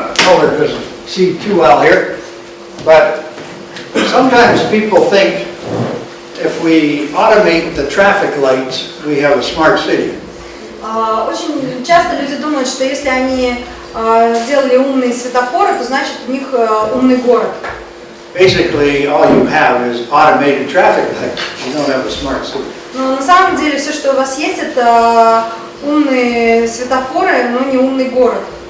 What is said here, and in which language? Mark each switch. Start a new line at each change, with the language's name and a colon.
English: It doesn't see too well here, but sometimes people think if we automate the traffic lights, we have a smart city.
Russian: Очень часто люди думают, что если они сделали умные светофоры, то значит у них умный город.
English: Basically, all you have is automated traffic lights. You don't have a smart city.
Russian: Но на самом деле все, что у вас есть, это умные светофоры, но не умный город.